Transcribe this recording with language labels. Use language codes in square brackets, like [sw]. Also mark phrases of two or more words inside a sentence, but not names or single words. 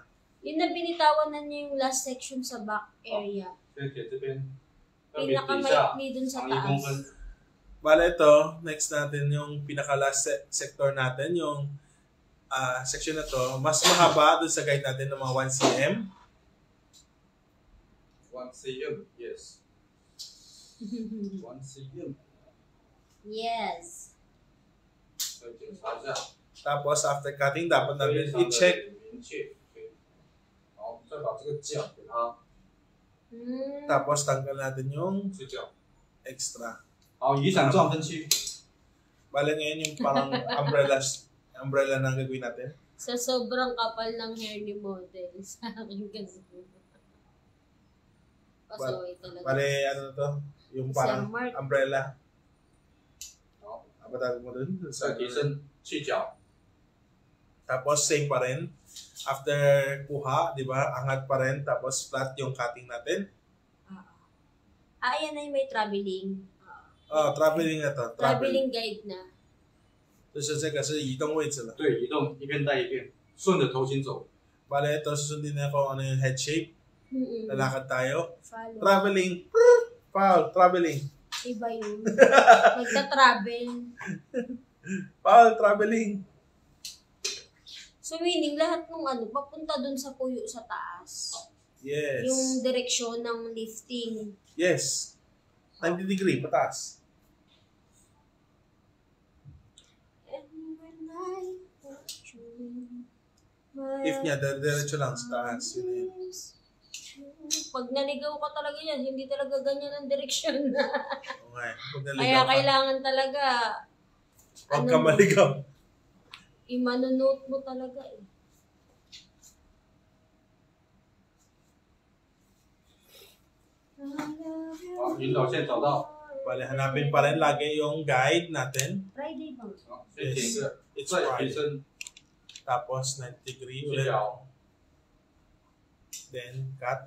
[tl] Yun na binitawan na niya yung [en] last section [tl] sa [en] back area. [tl] Pinakamaikli dun sa taas. Bale ito, next natin yung pinaka- [en] last sector [tl] natin, yung section na to, mas mahaba dun sa guide natin ng mga 1 cm. [en] 1 cm, yes. 1 cm. Yes. [zh] 再检查一下。 [tl] Tapos after cutting, dapat natin i-check. [zh] 好，再把这个角给它 [tl] Tapos tanggal natin yung [zh] 去角。 [tl] extra. [zh] 好，移转状分区。 [tl] Bale ngayon yung parang umbrella na gagawin natin. Sa sobrang kapal ng hair ni model, sa akin kasi. Pasaway talaga. Bale ano na to? Yung parang Sir Mark. umbrella. [zh] 好， [tl] Patawag mo dun. [zh] 再提升去角。 [tl] Tapos same pa rin. After kuha, di ba? Angat pa rin. Tapos flat yung cutting natin. Ayan na yung may traveling. Traveling na to. Traveling guide na. [zh] 就是这个是移动位置了。对，移动一边带一边，顺着头型走。 [tl] Bale, ito susundin na ako ano yung head shape. Lalakad tayo. Follow. [en] Traveling. Foul. Traveling. [tl] Iba yun. Magta-travel. [en] Foul. Traveling. So meaning [tl] lahat ng papunta dun sa puyo sa taas. Yes. Yung direksyon ng lifting. Yes. 90 degree, pataas. If niya, diretso lang sa taas. Yun na yun. Pag naligaw ka talaga yan, hindi talaga ganyan ang direksyon. Okay. Pag naligaw Kaya ka, kailangan talaga, huwag ka maligaw. i-manonote mo talaga eh. [zh] 引导线找到。 [tl] Bale, hanapin pa rin lagi yung guide natin. Friday bang? [zh] 好，先点一个， [en] It's [zh] 再 [en] right. [zh] 提升 [tl] Tapos 90 degree [zh] 去 [tl] ulit. [zh] 角。 [en] Then cut.